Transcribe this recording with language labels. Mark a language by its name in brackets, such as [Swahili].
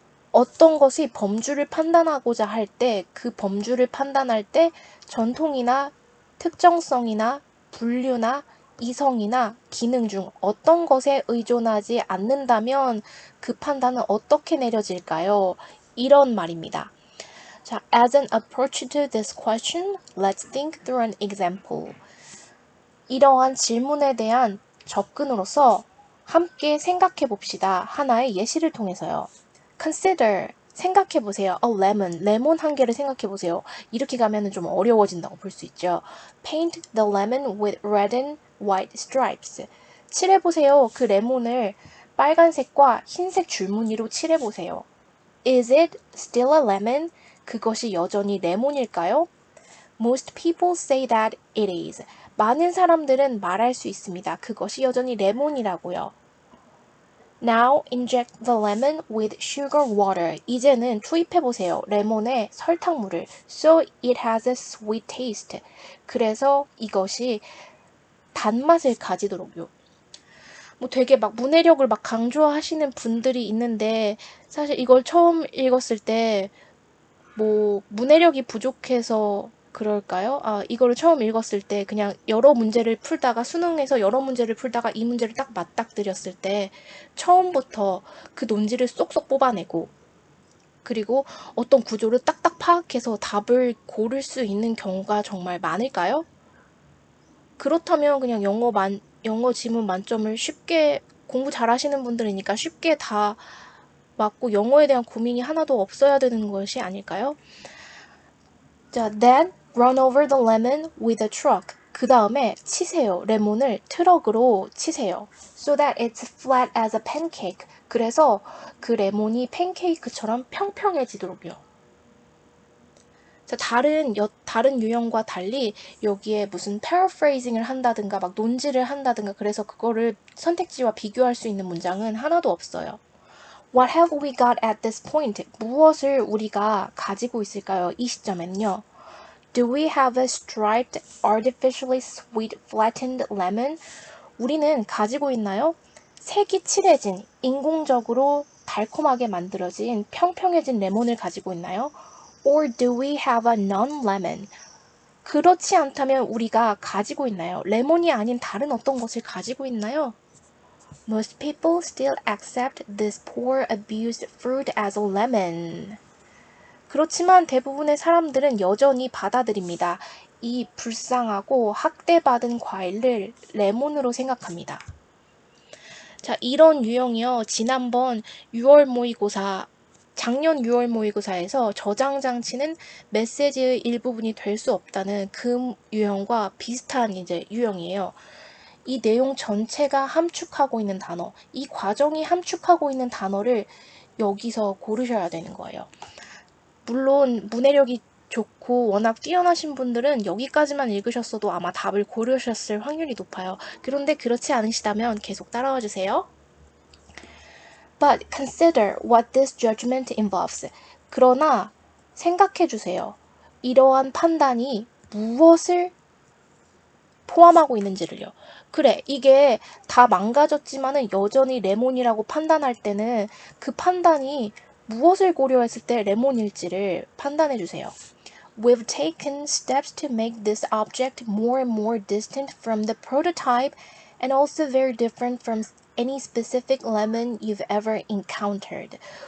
[Korean] 어떤 것이 범주를 판단하고자 할 때, 그 범주를 판단할 때 전통이나 특정성이나 분류나 이성이나 기능 중 어떤 것에 의존하지 않는다면 그 판단은 어떻게 내려질까요? 이런 말입니다. [English] 자, as an approach to this question, let's think through an example. [Korean] 이러한 질문에 대한 접근으로서 함께 생각해 봅시다. 하나의 예시를 통해서요. Consider, 생각해 보세요. A lemon, 레몬 한 개를 생각해 보세요. 이렇게 가면은 좀 어려워진다고 볼 수 있죠. [English] Paint the lemon with red and white stripes. [Korean] 칠해 보세요. 그 레몬을 빨간색과 흰색 줄무늬로 칠해 보세요. [English] Is it still a lemon? [Korean] 그것이 여전히 레몬일까요? [English] Most people say that it is. [Korean] 많은 사람들은 말할 수 있습니다. 그것이 여전히 레몬이라고요. [English] Now inject the lemon with sugar water. [Korean] 이제는 투입해보세요. 레몬에 설탕물을. [English] So it has a sweet taste. [Korean] 그래서 이것이 단맛을 가지도록요. 뭐 되게 막 문해력을 막 강조하시는 분들이 있는데, 사실 이걸 처음 읽었을 때 뭐 문해력이 부족해서 그럴까요? 이거를 처음 읽었을 때 그냥 여러 문제를 풀다가 수능에서 여러 문제를 풀다가 이 문제를 딱 맞닥뜨렸을 때 처음부터 그 논지를 쏙쏙 뽑아내고, 그리고 어떤 구조를 딱딱 파악해서 답을 고를 수 있는 경우가 정말 많을까요? 그렇다면 그냥 영어 지문 만점을 쉽게, 공부 잘하시는 분들이니까 쉽게 다 맞고 영어에 대한 고민이 하나도 없어야 되는 것이 아닐까요? [English] 자, then run over the lemon with a truck. [Korean] 그 다음에 치세요. 레몬을 트럭으로 치세요. [English] So that it's flat as a pancake. [Korean] 그래서 그 레몬이 팬케이크처럼 평평해지도록요. 자, 다른 유형과 달리 여기에 무슨 paraphrasing을 한다든가 막 논지를 한다든가 그래서 그거를 선택지와 비교할 수 있는 문장은 하나도 없어요. [English] What have we got at this point? [Korean] 무엇을 우리가 가지고 있을까요? 이 시점에는요. [English] Do we have a striped, artificially sweet, flattened lemon? [Korean] 우리는 가지고 있나요? 색이 칠해진, 인공적으로 달콤하게 만들어진 평평해진 레몬을 가지고 있나요? [English] Or do we have a non-lemon? [Korean] 그렇지 않다면 우리가 가지고 있나요? 레몬이 아닌 다른 어떤 것을 가지고 있나요? [English] Most people still accept this poor abused fruit as a lemon. [Korean] 그렇지만 대부분의 사람들은 여전히 받아들입니다. 이 불쌍하고 학대받은 과일을 레몬으로 생각합니다. 자, 이런 유형이요. 지난번 6월 모의고사, 작년 6월 모의고사에서 저장 장치는 메시지의 일부분이 될 수 없다는 그 유형과 비슷한 이제 유형이에요. 이 내용 전체가 함축하고 있는 단어, 이 과정이 함축하고 있는 단어를 여기서 고르셔야 되는 거예요. 물론 문해력이 좋고 워낙 뛰어나신 분들은 여기까지만 읽으셨어도 아마 답을 고르셨을 확률이 높아요. 그런데 그렇지 않으시다면 계속 따라와 주세요. [English] But consider what this judgment involves. [Korean] 그러나 생각해 주세요. 이러한 판단이 무엇을 포함하고 있는지를요. 그래, 이게 다 망가졌지만은 여전히 레몬이라고 판단할 때는 그 판단이 무엇을 고려했을 때 레몬일지를 판단해 주세요. [English] We've taken steps to make this object more and more distant from the prototype and also very different from any specific lemon you've ever encountered.